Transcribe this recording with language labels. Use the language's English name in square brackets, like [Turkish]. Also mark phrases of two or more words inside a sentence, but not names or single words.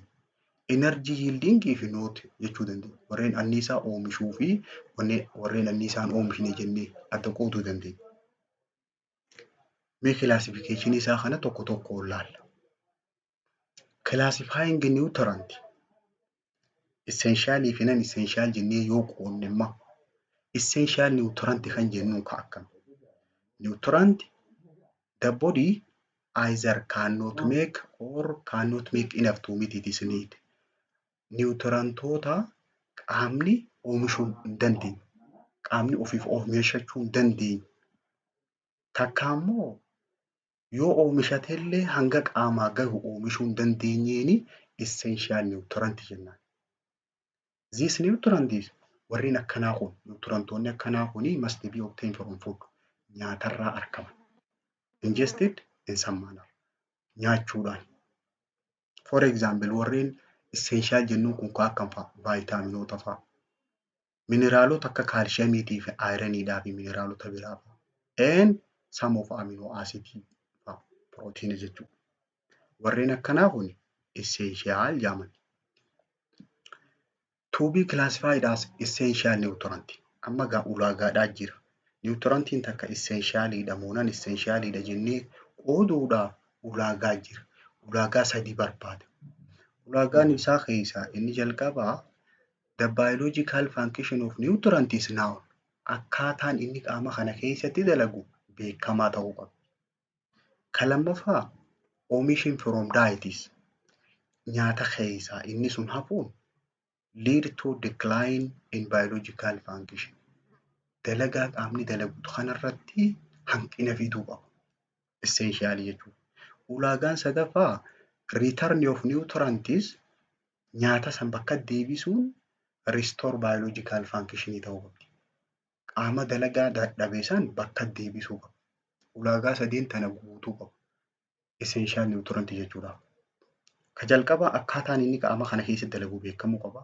[English] Energy yielding [Oromo] fi not jechuu dandeenya. Warreen anniisaa oomishuu fi warreen anniisaan oomishne jennee adda qooduu dandeenya. Mee classification isaa kana tokko tokko ilaalla. [English] Classifying nutrient essential [Oromo] fi non-essential jennee yoo qoodne immoo [English] essential nutrient [Oromo] kan jennuun ka akkam. [English] Nutrient the body either cannot make or cannot make enough to meet its need. [Oromo] Nutrientoota qaamni oomishuu hin dandeenye. Qaamni ofiif oomishachuu hin dandeenye. Takka immoo yoo oomishatellee hanga qaamaa gahu oomishuu hin dandeenyeeni [English] essential nutrient [Oromo] jennaan. [English] These nutrients [Oromo] warreen akkanaa kun nutrientoonni akkanaa kuni [English] must be obtained from food. [Oromo] Nyaatarraa argaman. [English] Ingested in some manner. [Oromo] Nyaachuudhaan. [English] For example, [Oromo] warreen essential jennuun kun akkam fa'a? Vaayitaminoota fa'a. Mineraalota akka kaalshiyamiitii fi ayiraniidhaa fi mineraalota biraa fa'a. [English] And some of amino acid fa'a. [Oromo] Proteiin jechuudha. Warreen akkanaa kun essential jedhaman. [English] To be classified as essential nutrient. [Oromo] Amma gaa ulaagaadhaa jira. Nutrientiin takka essentialidha moo non-essentialidha jennee qooduudhaaf ulaagaa jira. Ulaagaa 3 barbaada. Ulaagaan isaa keessaa inni jalqabaa [English] the biological function of nutrient is known. [Oromo] Akkaataan inni qaama kana keessatti dalagu beekamaa ta'uu qaba. Kan lammaffaa [English] omission from diets. [Oromo] Nyaata keessaa inni sun hafuun [English] lead to decline in biological function. [Oromo] Dalagaa qaamni dalagu kanarratti hanqina fiduu qaba. Essential jechuudha. Ulaagaan sadaffaa [English] return of nutrients [Oromo] nyaata san bakka deebisuun [English] restore biological function [Oromo] ta'uu qabdi. Qaama dalagaa dadhabe san bakka deebisuu qaba. Ulaagaa sadeen tana guutuu qaba. [English] Essential nutrient [Oromo] jechuudha. Ka jalqabaa akkaataan inni qaama kana keessatti dalagu beekamuu qaba.